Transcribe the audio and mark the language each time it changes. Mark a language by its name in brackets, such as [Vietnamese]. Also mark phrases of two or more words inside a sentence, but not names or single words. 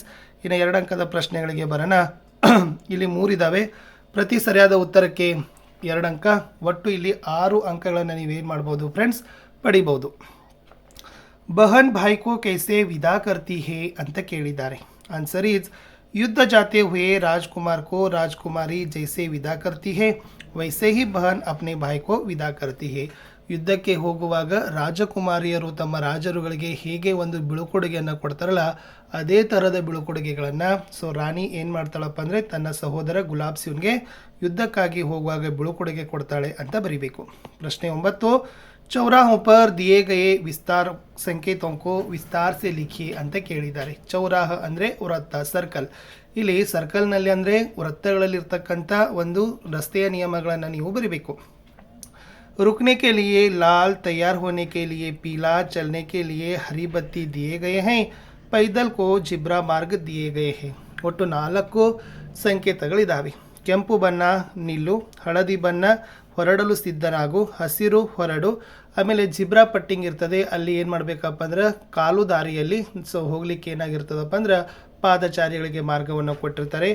[Kannada] ಇನ್ನು 2 ಅಂಕದ ಪ್ರಶ್ನೆಗಳಿಗೆ ಬರೋಣ. ಇಲ್ಲಿ 3 ಇದ್ದಾವೆ. ಪ್ರತಿ ಸರಿಯಾದ ಉತ್ತರಕ್ಕೆ 2 ಅಂಕ. ಒಟ್ಟು ಇಲ್ಲಿ 6 ಅಂಕಗಳನ್ನು ನೀವೇನು ಮಾಡ್ಬೋದು ಫ್ರೆಂಡ್ಸ್, ಪಡಿಬೋದು. [Hindi] बहन भाई को कैसे विदा करती है [Kannada] ಅಂತ ಕೇಳಿದ್ದಾರೆ. [English] answer is [Hindi] युद्ध जाते हुए राजकुमार को राजकुमारी जैसे विदा करती है वैसे ही बहन अपने भाई को विदा करती है. [Kannada] ಯುದ್ಧಕ್ಕೆ ಹೋಗುವಾಗ ರಾಜಕುಮಾರಿಯರು ತಮ್ಮ ರಾಜರುಗಳಿಗೆ ಹೇಗೆ ಒಂದು ಬೀಳ್ಕೊಡುಗೆಯನ್ನು ಕೊಡ್ತಾರಲ್ಲ, ಅದೇ ಥರದ ಬೀಳ್ಕೊಡುಗೆಗಳನ್ನು ರಾಣಿ ಏನು ಮಾಡ್ತಾಳಪ್ಪ ಅಂದರೆ ತನ್ನ ಸಹೋದರ ಗುಲಾಬ್ ಸಿಂಗ್ಗೆ ಯುದ್ಧಕ್ಕಾಗಿ ಹೋಗುವಾಗ ಬೀಳ್ಕೊಡುಗೆ ಕೊಡ್ತಾಳೆ ಅಂತ ಬರಿಬೇಕು. [Hindi] ಪ್ರಶ್ನೆ 9, ಚೌರಾಹೋं पर दिए गए विस्तार संकेतों को विस्तार से लिखिए [Kannada] ಅಂತ ಕೇಳಿದ್ದಾರೆ. ಚೌರಾಹ ಅಂದರೆ ವೃತ್ತ, ಸರ್ಕಲ್. ಇಲ್ಲಿ ಸರ್ಕಲ್ನಲ್ಲಿ ಅಂದರೆ ವೃತ್ತಗಳಲ್ಲಿರ್ತಕ್ಕಂಥ ಒಂದು ರಸ್ತೆಯ ನಿಯಮಗಳನ್ನು ನೀವು ಬರೀಬೇಕು. [Hindi] रुकने के लिए लाल, तैयार होने के लिए पीला, चलने के लिए हरी बत्ती दिए गए हैं, पैदल को जिब्रा मार्ग दिए गए हैं. [Kannada] ಒಟ್ಟು 4 ಸಂಕೇತಗಳಿದ್ದಾವೆ. ಕೆಂಪು ಬಣ್ಣ ನಿಲ್ಲು, ಹಳದಿ ಬಣ್ಣ ಹೊರಡಲು ಸಿದ್ಧನಾಗು, ಹಸಿರು ಹೊರಡು, ಆಮೇಲೆ ಜಿಬ್ರಾ ಪಟ್ಟಿಂಗ್ ಇರ್ತದೆ, ಅಲ್ಲಿ ಏನು ಮಾಡಬೇಕಪ್ಪ ಅಂದ್ರೆ ಕಾಲು ದಾರಿಯಲ್ಲಿ ಹೋಗ್ಲಿಕ್ಕೆ ಏನಾಗಿರ್ತದಪ್ಪ ಅಂದ್ರೆ ಪಾದಚಾರಿಗಳಿಗೆ ಮಾರ್ಗವನ್ನು ಕೊಟ್ಟಿರ್ತಾರೆ.